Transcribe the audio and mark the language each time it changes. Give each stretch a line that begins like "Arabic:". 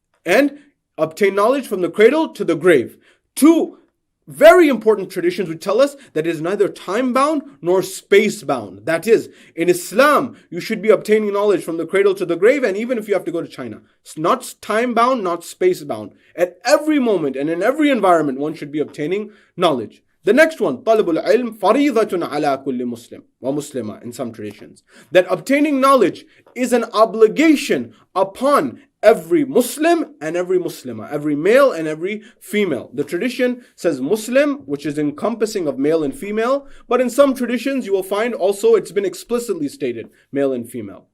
English: And obtain knowledge from the cradle to the grave. Two very important traditions which tell us that it is neither time-bound nor space-bound. That is, in Islam, you should be obtaining knowledge from the cradle to the grave, and even if you have to go to China. It's not time-bound, not space-bound. At every moment and in every environment, one should be obtaining knowledge. The next one,
Arabic: طَلَبُ الْعِلْمِ فَرِيضَةٌ عَلَى كُلِّ مُسْلِمٍ وَمُسْلِمَةٍ
English: in some traditions. That obtaining knowledge is an obligation upon every Muslim and every Muslimah, every male and every female. The tradition says Muslim, which is encompassing of male and female, but in some traditions you will find also it's been explicitly stated, male and female.